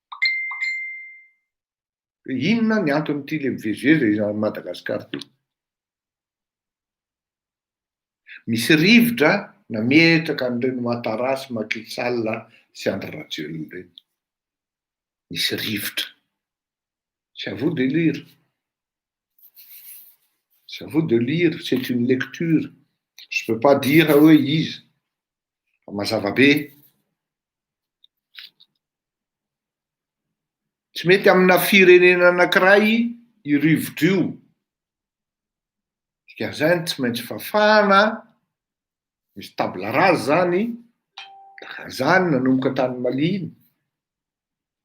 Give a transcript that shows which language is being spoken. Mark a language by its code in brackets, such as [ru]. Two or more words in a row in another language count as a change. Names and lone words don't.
[mg] Inona ny anton'ity le mivezivezy izy Madagasikara ty? Misy rivotra nametraka an'ireny Ouattara sy Macky Sall sy Andry Rajoelina ireny. Misy rivotra. [fr] C'est à vous de lire. C'est à vous de lire, c'est une lecture. Je ne peux pas dire [mg] hoe izy. Mazava be. Tsy mety amina firenena anankiray io rivotra io. Dikazany tsy maintsy fafana, misy [fr] table rase [mg] zany, zany nanomboka tany maliny.